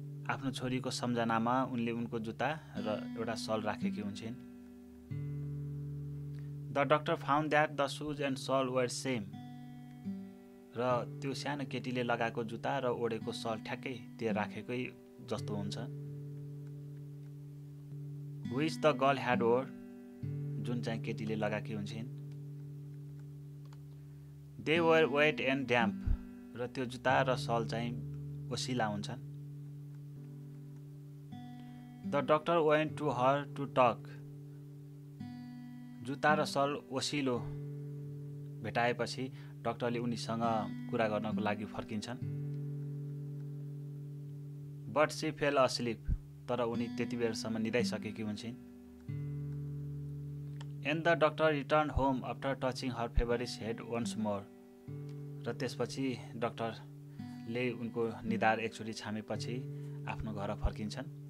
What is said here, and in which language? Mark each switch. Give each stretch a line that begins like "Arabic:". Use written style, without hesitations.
Nepali: आफ्नो छोरीको सम्झनामा उनले उनको जुत्ता र एउटा सल राखेकी हुन्छन्.
English: The doctor found that the shoes and shawl were same.
Nepali: र त्यो सानो केटीले लगाएको जुत्ता र ओडेको सल ठ्याक्कै त्यो राखेकै जस्तो हुन्छ.
English: Which the girl had wore,
Nepali: जुन चाहिँ केटीले लगाएकी हुन्छन्.
English: They were wet and damp.
Nepali: र त्यो जुत्ता र सल चाहिँ ओसिला हुन्छन्.
English: The doctor went to her to talk.
Nepali: जुत्ता र सल ओसिलो भेटाएपछि डाक्टरले उनीसँग कुरा गर्नको लागि फर्किन्छन्.
English: But she fell asleep.
Nepali: तर उनी त्यति बेरसम्म निदाइसकेकी हुन्छन्.
English: And the doctor returned home after touching her favorite's head once more.
Nepali: र त्यसपछि डाक्टरले उनको निधार एकचोटि छामेपछि आफ्नो घर फर्किन्छन्.